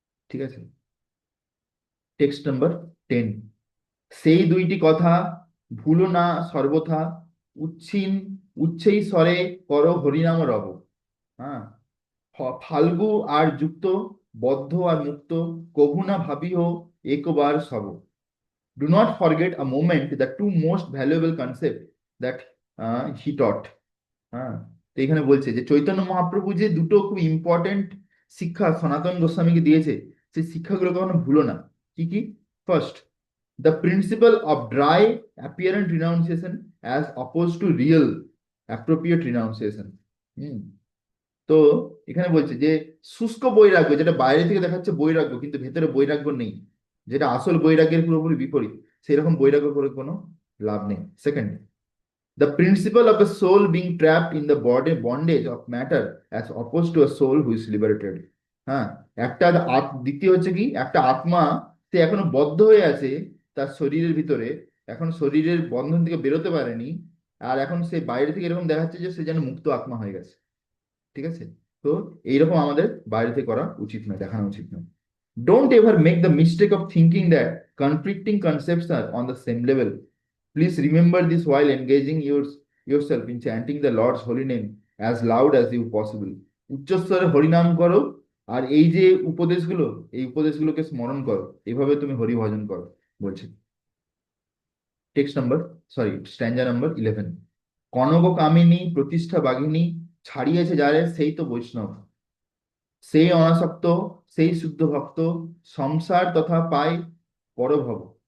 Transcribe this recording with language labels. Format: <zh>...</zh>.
<bn>ঠিক আছে, text number 10, সেই দুইটি কথা ভুলো না সর্বথা, উচ্ছিন উচ্ছেই স্বরে করো হরিনাম রব। হ্যাঁ, ফাল্গু আর যুক্ত, বদ্ধ আর মুক্ত, কভু না ভাবিও একবার সব।</bn> <en>Do not forget a moment the two most valuable concept that he taught.</en> <bn>হ্যাঁ, তো এখানে বলছে যে চৈতন্য মহাপ্রভু যে দুটো খুব ইম্পর্টেন্ট শিক্ষা সনাতন গোস্বামীকে দিয়েছে, সেই শিক্ষাগুলো কখনো ভুলো না। কি কি?</bn> <en>First, the principle of dry apparent renunciation as oppose to real appropriate renunciation. হুম।</en> <bn>তো এখানে বলছে যে শুষ্ক বৈরাগ্য, যেটা বাইরে থেকে দেখাচ্ছে বৈরাগ্য কিন্তু ভেতরে বৈরাগ্য নেই, যেটা আসল বৈরাগ্যের পুরোপুরি বিপরীত, সেই রকম বৈরাগ্য করে কোনো লাভ নেই।</bn> <en>Second, the principle of a soul being trapped in the body bondage of matter as opposed to a soul who is liberated.</en> <bn>হ্যাঁ, একটা দ্বিতীয় হচ্ছে কি, একটা আত্মা সে এখনো বদ্ধ হয়ে আছে তার শরীরের ভিতরে, এখন শরীরের বন্ধন থেকে বেরোতে পারেনি, আর এখন সে বাইরে থেকে এরকম দেখাচ্ছে যে সে যেন মুক্ত আত্মা হয়ে গেছে। ঠিক আছে? তো এইরকম আমাদের বাইরে থেকে করা উচিত নয়, দেখানো উচিত নয়।</bn> <en>Don't ever make the mistake of thinking that conflicting concepts are on the same level. Please remember this while engaging yourself in chanting the Lord's holy name as loud as you possible.</en> <bn>উচ্চস্বরে হরিনাম করো, আর এই যে উপদেশগুলো, এই উপদেশগুলোকে স্মরণ করো, এইভাবে তুমি হরি ভজন করো বলছে। Text number, sorry, স্ট্যাঞ্জা number 11। Kanak কামিনী প্রতিষ্ঠা বাঘিনী, ছাড়িয়েছে যারে সেই তো বৈষ্ণব, সেই অনাসক্ত, সেই শুদ্ধ ভক্ত, সংসার তথা পায় পরভব।</bn>